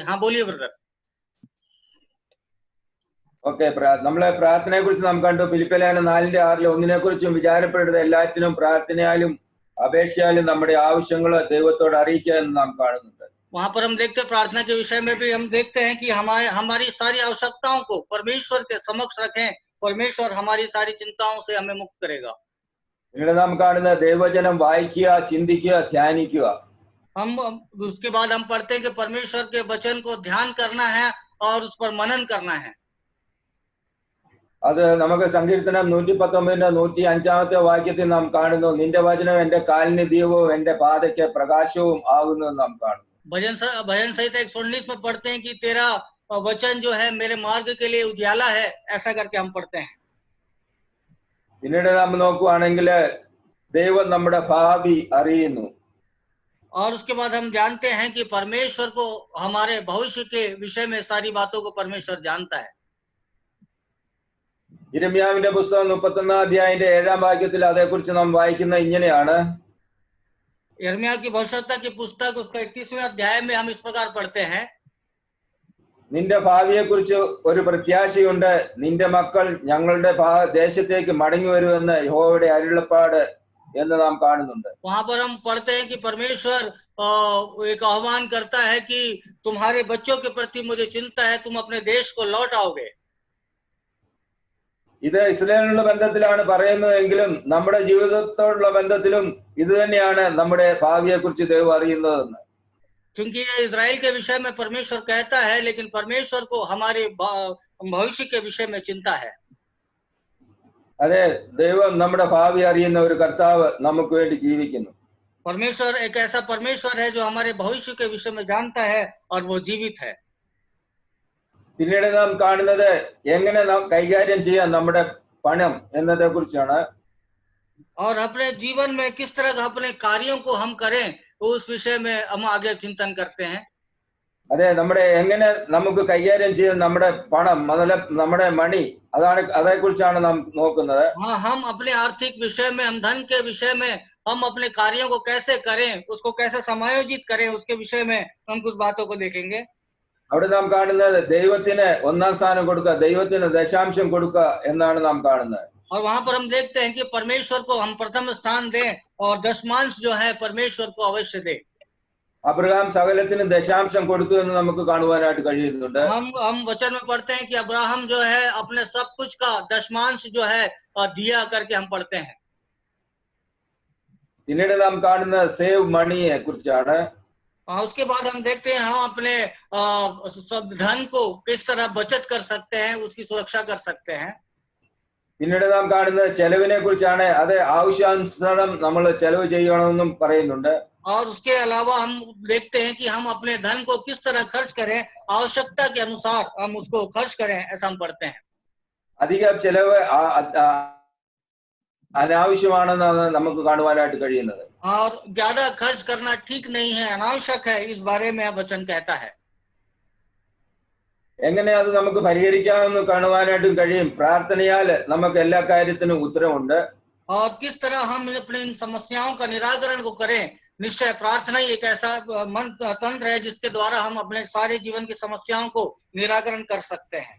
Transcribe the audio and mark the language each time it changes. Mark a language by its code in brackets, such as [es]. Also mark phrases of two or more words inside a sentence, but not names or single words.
[hi] हाँ, बोलिए ब्रदर। [ml] ഓക്കെ, നമ്മളെ പ്രാർത്ഥനയെ കുറിച്ച് നാം കണ്ടു. ഫിലിപ്പിയ ലേഖനം 4:6 ഒന്നിനെക്കുറിച്ചും വിചാരപ്പെടരുത്, എല്ലാറ്റിനും പ്രാർത്ഥനയാലും അപേക്ഷയാലും നമ്മുടെ ആവശ്യങ്ങൾ ദൈവത്തോട് അറിയിക്കുക എന്ന് നാം കാണുന്നുണ്ട്. [hi] वहां पर हम देखते हैं प्रार्थना के विषय में भी हम देखते हैं कि हमारी सारी आवश्यकताओं को परमेश्वर के समक्ष रखें, परमेश्वर हमारी सारी चिंताओं से हमें मुक्त करेगा। [ml] പിന്നീട് നാം കാണുന്ന ദൈവവചനം വായിക്കുക, ചിന്തിക്കുക, ധ്യാനിക്കുക. [hi] हम उसके बाद हम पढ़ते हैं कि परमेश्वर के वचन को ध्यान करना है और उस पर मनन करना है। [ml] അത് നമുക്ക് സങ്കീർത്തനം 119:105 വാക്യത്തിൽ നാം കാണുന്നു, നിന്റെ വചനം എന്റെ കാലിന് ദീപവും എന്റെ പാതയ്ക്ക് പ്രകാശവും ആകുന്നു നാം കാണുന്നു. [hi] भजन संहिता 119 में पढ़ते हैं कि तेरा वचन जो है मेरे मार्ग के लिए उजाला है, ऐसा करके हम पढ़ते हैं। [ml] പിന്നീട് നാം നോക്കുകയാണെങ്കിൽ ദൈവം നമ്മുടെ ഭാവി അറിയുന്നു. [hi] और उसके बाद हम जानते हैं कि परमेश्वर को हमारे भविष्य के विषय में सारी बातों को परमेश्वर जानता है। [ml] യിരെമ്യാവിന്റെ പുസ്തകം 31:7 വാക്യത്തിൽ അതേക്കുറിച്ച് നാം വായിക്കുന്ന ഇങ്ങനെയാണ്. [hi] यिर्मयाह की भविष्यवक्ता की पुस्तक उसका 31वें अध्याय में हम इस प्रकार पढ़ते हैं, [ml] നിന്റെ ഭാവിയെ കുറിച്ച് ഒരു പ്രത്യാശയുണ്ട്, നിന്റെ മക്കൾ ഞങ്ങളുടെ ദേശത്തേക്ക് മടങ്ങി വരുമെന്ന് യഹോവയുടെ അരുളപ്പാട് എന്ന് നാം കാണുന്നുണ്ട്. [hi] वहां पर हम पढ़ते हैं कि परमेश्वर एक आह्वान करता है कि तुम्हारे बच्चों के प्रति मुझे चिंता है, तुम अपने देश को लौट आओगे। [ml] ഇത് ഇസ്രായേലിനുള്ള ബന്ധത്തിലാണ് പറയുന്നതെങ്കിലും നമ്മുടെ ജീവിതത്തോടുള്ള ബന്ധത്തിലും ഇത് തന്നെയാണ് നമ്മുടെ ഭാവിയെ കുറിച്ച് ദൈവം അറിയുന്നതെന്ന്. [hi] क्योंकि ये इजराइल के विषय में परमेश्वर कहता है, लेकिन परमेश्वर को हमारे भविष्य के विषय में चिंता है। [ml] അതെ, ദൈവം നമ്മുടെ ഭാവി അറിയുന്ന ഒരു കർത്താവ് നമുക്ക് വേണ്ടി ജീവിക്കുന്നു. [hi] परमेश्वर एक ऐसा परमेश्वर है जो हमारे भविष्य के विषय में जानता है और वो जीवित है। [ml] പിന്നീട് നാം കാണുന്നത് എങ്ങനെ നാം കൈകാര്യം ചെയ്യാം നമ്മുടെ പണം എന്നതെ കുറിച്ചാണ്. [hi] और अपने जीवन में किस तरह अपने कार्यों को हम करें, उस विषय में हम आगे चिंतन करते हैं। [ml] അതെ, നമ്മുടെ എങ്ങനെ നമുക്ക് കൈകാര്യം ചെയ്യാൻ നമ്മുടെ പണം, നമ്മുടെ മണി, അതേക്കുറിച്ചാണ് നാം നോക്കുന്നത്. [hi] हाँ, हम अपने आर्थिक विषय में, हम धन के विषय में, हम अपने कार्यों को कैसे करें, उसको कैसे समायोजित करें, उसके विषय में हम कुछ बातों को देखेंगे। [ml] അവിടെ നാം കാണുന്നത് ദൈവത്തിന് ഒന്നാം സ്ഥാനം കൊടുക്കുക, ദൈവത്തിന് ദശാംശം കൊടുക്കുക എന്നാണ് നാം കാണുന്നത്. [hi] और वहां पर हम देखते हैं कि परमेश्वर को हम प्रथम स्थान दें और दशमांश जो है परमेश्वर को अवश्य दे। [ml] അബ്രഹാം സകലത്തിന് ദശാംശം കൊടുത്തു എന്ന് നമുക്ക് കാണുവാനായിട്ട് കഴിയുന്നുണ്ട്. [hi] हम वचन में पढ़ते हैं कि अब्राहम जो है अपने सब कुछ का दशमांश जो है दिया करके हम पढ़ते हैं। [ml] പിന്നീട് നാം കാണുന്ന [en] save money [ml] കുറിച്ചാണ്. [hi] उसके बाद हम देखते हैं हम अपने सब धन को किस तरह बचत कर सकते हैं, उसकी सुरक्षा कर सकते हैं। [ml] പിന്നീട് നാം കാണുന്നത് ചെലവിനെ കുറിച്ചാണ്. അത് ആവശ്യാനുസരണം നമ്മൾ ചെലവ് ചെയ്യണമെന്നും പറയുന്നുണ്ട്. [hi] और उसके अलावा हम देखते हैं कि हम अपने धन को किस तरह खर्च करें, आवश्यकता के अनुसार हम उसको खर्च करें, ऐसा हम पढ़ते हैं. [ml] അധികം ചെലവ് അനാവശ്യമാണെന്നാണ് നമുക്ക് കാണുവാനായിട്ട് കഴിയുന്നത്. [hi] और ज्यादा खर्च करना ठीक नहीं है, अनावश्यक है, इस बारे में वचन कहता है. [ml] എങ്ങനെ അത് നമുക്ക് പരിഹരിക്കാമെന്ന് കാണുവാനായിട്ടും കഴിയും. പ്രാർത്ഥനയാൽ നമുക്ക് എല്ലാ കാര്യത്തിനും ഉത്തരവുണ്ട്. [hi] और किस तरह हम अपनी इन समस्याओं का निराकरण को करें, निश्चय प्रार्थना ही एक ऐसा तंत्र है जिसके द्वारा हम अपने सारे जीवन की समस्याओं को निराकरण कर सकते हैं.